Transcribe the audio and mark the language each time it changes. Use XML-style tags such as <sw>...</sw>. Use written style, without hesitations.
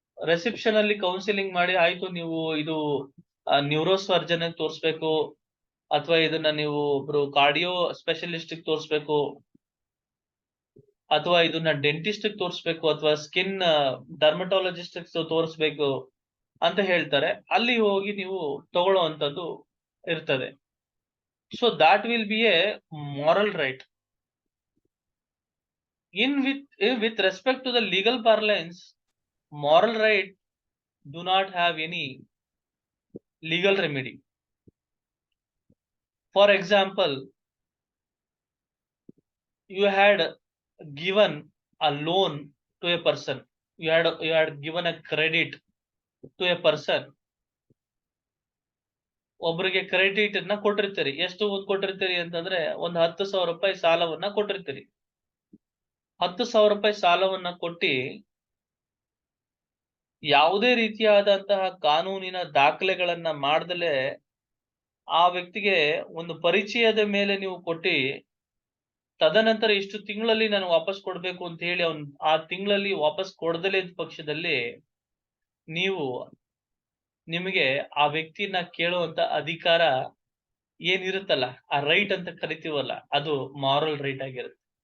<kn>ರೆಸಿಪ್ಷನ್ ಅಲ್ಲಿ ಕೌನ್ಸಿಲಿಂಗ್ ಮಾಡಿ, ಆಯ್ತು ನೀವು ಇದು ನ್ಯೂರೋ ಸರ್ಜನ್ ತೋರಿಸ್ಬೇಕು, ಅಥವಾ ಇದನ್ನ ನೀವು ಒಬ್ರು ಕಾರ್ಡಿಯೋ ಸ್ಪೆಷಲಿಸ್ಟ್ ತೋರಿಸ್ಬೇಕು, ಅಥವಾ ಇದನ್ನ ಡೆಂಟಿಸ್ಟ್ ತೋರಿಸ್ಬೇಕು, ಅಥವಾ ಸ್ಕಿನ್ ಡರ್ಮಟಾಲಜಿಸ್ಟ್ ತೋರಿಸ್ಬೇಕು ಅಂತ ಹೇಳ್ತಾರೆ. ಅಲ್ಲಿ ಹೋಗಿ ನೀವು ತಗೊಳ್ಳುವಂತದ್ದು ಇರ್ತದೆ.</kn> <en>So that will be a moral right. With respect to the legal parlance, moral right do not have any legal remedy. For example, you had given a loan to a person, you had given a credit to a person,</en> <kn>ಒಬ್ರಿಗೆ credit ಅನ್ನ ಕೊಟ್ಟಿರ್ತೀರಿ. ಎಷ್ಟು ಕೊಟ್ಟಿರ್ತೀರಿ ಅಂತಂದ್ರೆ ಒಂದು 10,000 ರೂಪಾಯಿ ಸಾಲವನ್ನ ಕೊಟ್ಟಿರ್ತೀರಿ. 10,000 ರೂಪಾಯಿ ಸಾಲವನ್ನ ಕೊಟ್ಟಿ ಯಾವುದೇ ರೀತಿಯಾದಂತಹ ಕಾನೂನಿನ ದಾಖಲೆಗಳನ್ನ ಮಾಡ್ದಲೆ ಆ ವ್ಯಕ್ತಿಗೆ ಒಂದು ಪರಿಚಯದ ಮೇಲೆ ನೀವು ಕೊಟ್ಟಿ, ತದನಂತರ ಇಷ್ಟು ತಿಂಗಳಲ್ಲಿ ನಾನು ವಾಪಸ್ ಕೊಡ್ಬೇಕು ಅಂತ ಹೇಳಿ ಆ ತಿಂಗಳಲ್ಲಿ ವಾಪಸ್ ಕೊಡದಲೇ ಇದ್ದ ಪಕ್ಷದಲ್ಲಿ ನಿಮಗೆ ಆ ವ್ಯಕ್ತಿನ ಕೇಳುವಂತ ಅಧಿಕಾರ ಏನಿರುತ್ತಲ್ಲ, ಆ ರೈಟ್ ಅಂತ ಕರಿತೀವಲ್ಲ, ಅದು ಮಾರಲ್ ರೈಟ್ ಆಗಿರುತ್ತೆ.</kn>